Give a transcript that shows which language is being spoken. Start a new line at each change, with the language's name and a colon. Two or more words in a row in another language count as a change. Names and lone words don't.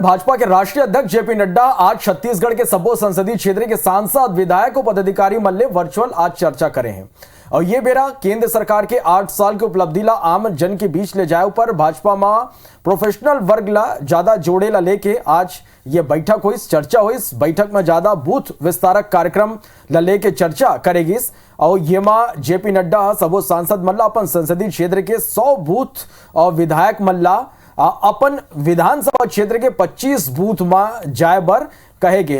Chhattisgarhi: भाजपा के राष्ट्रीय अध्यक्ष जेपी नड्डा आज छत्तीसगढ़ के सबो संसदीय क्षेत्र के सांसद विधायक और पदाधिकारी मल्ले वर्चुअल आज चर्चा करे हैं और ये बेरा केंद्र सरकार के 8 साल की उपलब्धि ला आम जन के बीच ले जाए पर भाजपा में प्रोफेशनल वर्ग ला ज्यादा जोड़े ला लेके आज ये बैठक हुई, चर्चा हुई। बैठक में ज्यादा बूथ विस्तारक कार्यक्रम ला लेके चर्चा करेगी और ये मां जेपी नड्डा सबो सांसद मल्ला अपन संसदीय क्षेत्र के 100 बूथ और विधायक मल्ला अपन विधानसभा क्षेत्र के 25 बूथ में जाए बर कहे गए।